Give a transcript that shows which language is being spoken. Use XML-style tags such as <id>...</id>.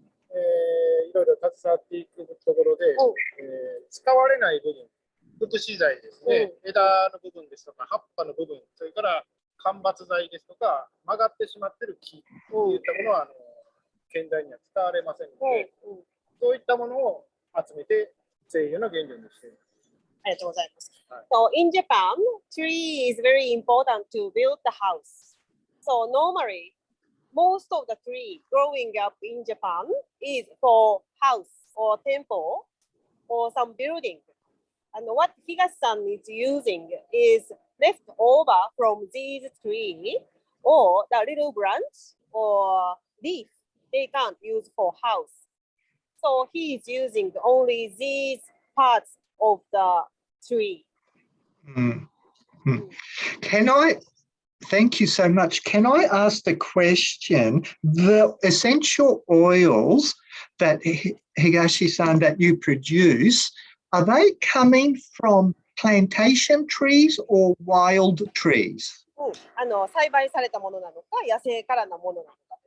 <ja>いろいろ携わっていくところで、使われない部分、副資材ですね、枝の部分ですとか、葉っぱの部分、それから間伐材ですとか、曲がってしまっている木といったものは建材には使われませんので、そういったものを集めて精油の原料にしています。ありがとうございます。</ja> <en>So in Japan, tree is very important to build the house. So normally, most of the tree growing up in Japan is for house or temple or some building. And what Higashi-san is using is left over from these trees or the little branch or leaf they can't use for house. So he is using only these parts of the tree. Can I, thank you so much. Can I ask the question, the essential oils that Higashi-san that you produce, are they coming from plantation trees or wild trees?</en> <ja>栽培されたものなのか、野生からのものなのか。</ja>